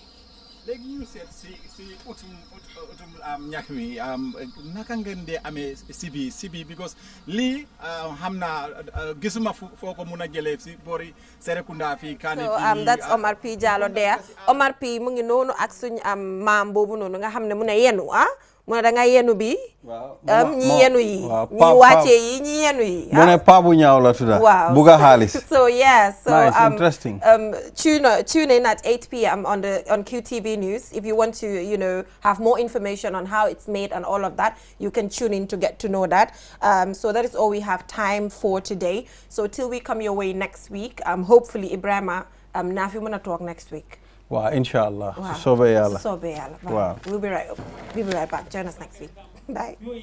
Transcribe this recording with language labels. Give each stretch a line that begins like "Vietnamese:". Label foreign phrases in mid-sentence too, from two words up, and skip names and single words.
Wolof: léegi ñu seet si utum ñax mi naka ngeen dee amee sibi because lii xam naa gisuma foo ko mun a jëlee si boori Serekunda fii Kane fii
English: that's Omar P Jallow there
Wolof: Omar P mu ngi noonu ak suñu maam boobu noonu nga xam ne mu ne yenu mu ne da nga yenu bi ñi yenu yi ñi wàcce yi ñi yenu yi mu ne pa bu ñaaw la tudda buga xaalis
English: so yes so nice, interesting. Tune in at 8 p.m. on QTV News if you want to have more information on how it's made and all of that. You can tune in to get to know that. So that is all we have time for today. So till we come your way next week, hopefully Ibrahima
Wolof: naa fi mën a toog
English: next week.
Wolof: Wow, inshallah. So soobee yàlla.
English: Wow. We'll be right back. Join us next week. Bye.